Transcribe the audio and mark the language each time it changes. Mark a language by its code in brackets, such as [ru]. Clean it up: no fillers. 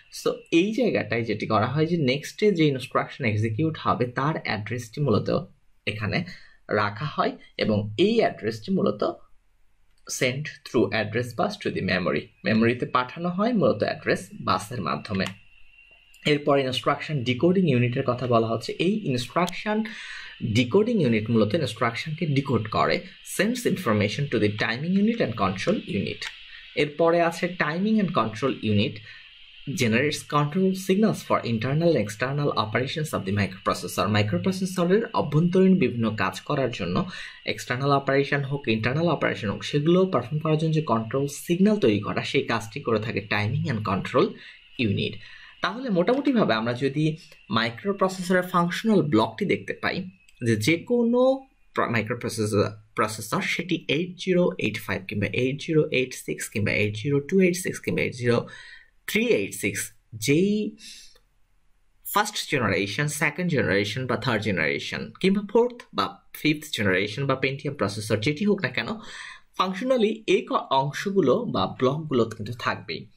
[bn] So এই জায়গাটায় যেটি করা হয় যে নেক্সটে যে ইনস্ট্রাকশন এক্সিকিউট হবে তার অ্যাড্রেসটি মূলত এখানে রাখা হয়, এবং এই অ্যাড্রেসটি মূলত [en] send through address bus to the memory, [bn] মেমোরিতে পাঠানো হয় মূলত অ্যাড্রেস বাসের মাধ্যমে। এরপর ইনস্ট্রাকশন ডিকোডিং ইউনিটের কথা বলা হচ্ছে। এই ইনস্ট্রাকশন ডিকোডিং ইউনিট মূলত ইনস্ট্রাকশনকে ডিকোড করে, [en] Sends information to the timing unit and control unit. [bn] এরপরে আছে [en] Timing and control unit, generates control signals for internal and external operations of the microprocessor. [bn] মাইক্রোপ্রসেসরের অভ্যন্তরীণ বিভিন্ন কাজ করার জন্য, এক্সটার্নাল অপারেশন হোক ইন্টারনাল অপারেশন হোক, সেগুলো পারফর্ম করার জন্য যে কন্ট্রোল সিগন্যাল তৈরি করা, সেই কাজটি করে থাকে টাইমিং অ্যান্ড কন্ট্রোল ইউনিট। তাহলে মোটামুটিভাবে আমরা যদি মাইক্রোপ্রসেসরের ফাংশনাল ব্লকটি দেখতে পাই, যে কোনো মাইক্রোপ্রসেসর সেটি 8085 কিংবা 8086 কিংবা 80286 কিংবা 80386 যেই ফার্স্ট জেনারেশন, সেকেন্ড জেনারেশন বা থার্ড জেনারেশন কিংবা ফোর্থ বা ফিফথ জেনারেশন বা পেন্টিয়াম প্রসেসর যেটি হোক না কেন, ফাংশনালি এই অংশগুলো বা ব্লকগুলো কিন্তু থাকবেই।